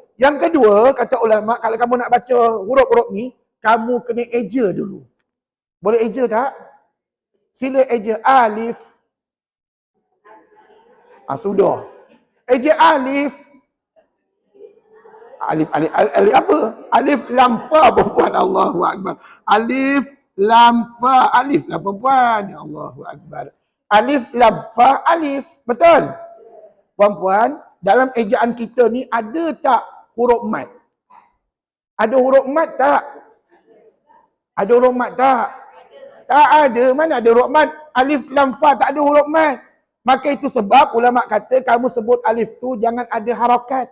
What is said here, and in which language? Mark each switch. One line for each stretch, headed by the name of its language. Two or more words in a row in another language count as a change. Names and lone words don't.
Malay: Yang kedua, kata ulama, kalau kamu nak baca huruf-huruf ni, kamu kena eja dulu. Boleh eja tak? Sila eja alif. Sudah. Eja alif. Alif apa? Alif lam fa perempuan.
Arabic: Allahu akbar.
Malay: Alif lam fa. Alif lah perempuan.
Arabic: Ya Allahu akbar.
Malay: Alif lam fa alif. Betul? Perempuan, dalam ejaan kita ni ada tak huruf mat? Ada huruf mat tak? Ada huruf mat tak? Tak ada. Mana ada huruf mat? Alif lam fa tak ada huruf mat. Maka itu sebab ulama kata kamu sebut alif tu jangan ada harakat.